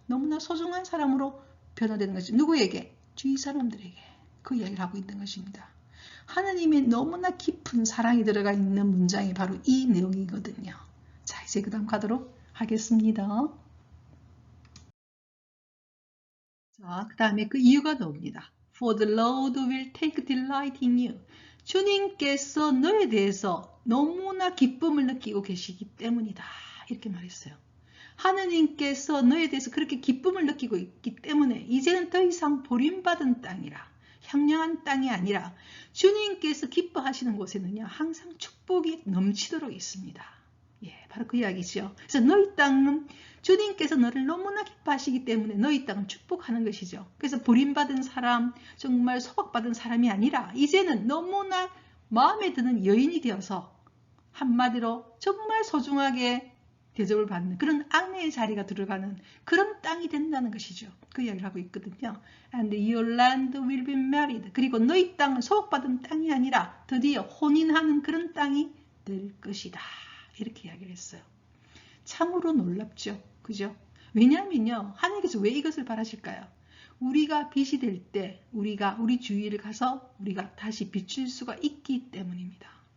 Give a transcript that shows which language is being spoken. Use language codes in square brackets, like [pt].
[ko] 너무나 소중한 사람으로 변화되는 것이죠. 누구에게? 주위 사람들에게 그 이야기를 하고 있는 것입니다. 하느님의 너무나 깊은 사랑이 들어가 있는 문장이 바로 이 내용이거든요. 자, 이제 그 다음 가도록 하겠습니다. 자, 그 다음에 그 이유가 나옵니다. [en] For the Lord will take delight in you. [ko] 주님께서 너에 대해서 너무나 기쁨을 느끼고 계시기 때문이다, 이렇게 말했어요. 하느님께서 너에 대해서 그렇게 기쁨을 느끼고 있기 때문에 이제는 더 이상 버림받은 땅이라, 향량한 땅이 아니라 주님께서 기뻐하시는 곳에는요, 항상 축복이 넘치도록 있습니다. 바로 그 이야기죠. 그래서 너희 땅은 주님께서 너를 너무나 기뻐하시기 때문에 너희 땅은 축복하는 것이죠. 그래서 버림받은 사람, 정말 소박받은 사람이 아니라 이제는 너무나 마음에 드는 여인이 되어서 한마디로 정말 소중하게 대접을 받는 그런 아내의 자리가 들어가는 그런 땅이 된다는 것이죠. 그 이야기를 하고 있거든요. [en] And your land will be married. [ko] 그리고 너희 땅은 소박받은 땅이 아니라 드디어 혼인하는 그런 땅이 될 것이다, 이렇게 이야기를 했어요. 참으로 놀랍죠. 그죠? 왜냐하면요, 하나님께서 왜 이것을 바라실까요? 우리가 빛이 될 때 우리 주위를 가서 우리가 다시 비출 수가 있기 때문입니다.